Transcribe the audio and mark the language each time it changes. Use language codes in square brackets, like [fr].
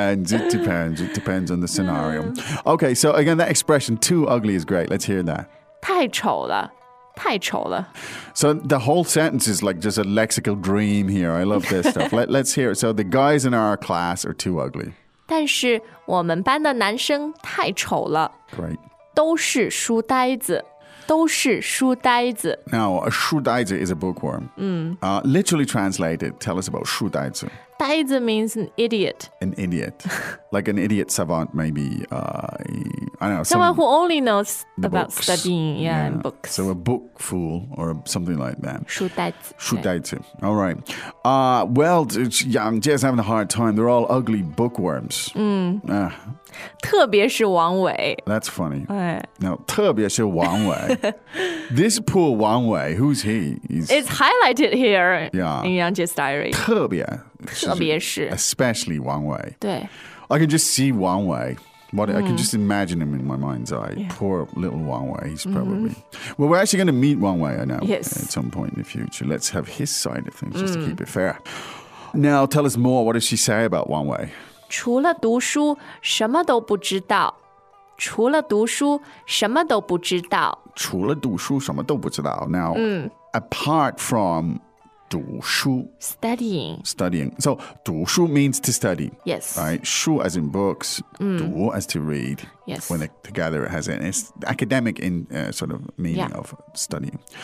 [en] It depends on the scenario. Okay, so again, that expression, too ugly is great. Let's hear that. [zh] 太丑了。太丑了。 [en] So the whole sentence is like just a lexical dream here. I love this stuff. Let's hear it. So the guys in our class are too ugly. [zh] 但是我们班的男生太丑了。 [en] Great. [zh] 都是书呆子，都是书呆子。 [en] Now, a 书呆子 is a bookworm. Literally translated, tell us about 书呆子。呆子 means an idiot. An idiot. Like an idiot savant, maybe. I don't know. Someone who only knows about studying, and books. So a book fool or something like that. [zh] 书呆子。 [en] 书呆子。All right. Well, young Jay's having a hard time. They're all ugly bookworms. [zh] 特别是王伟。 [en] That's funny. Now, [zh] 特别是王伟。 [en] This poor 王伟, who's he? It's highlighted here in Yang Jie's diary. [zh] 特别, 特别是。 [en] Especially 王伟。 [zh] 对。 [en] I can just see 王伟. I can just imagine him in my mind's eye. Yeah. Poor little 王伟, he's probably. Well, we're actually going to meet 王伟, I know. Yes. At some point in the future. Let's have his side of things just to keep it fair. Now tell us more. What does she say about Wang Wei? [zh] 除了读书，什么都不知道。除了读书，什么都不知道。除了读书，什么都不知道。 [en] Now, apart from 读书 studying. Studying. So, 读书 means to study. Yes. Right? 书 as in books, 读 as to read. Yes. When together it has an academic in, sort of meaning of studying.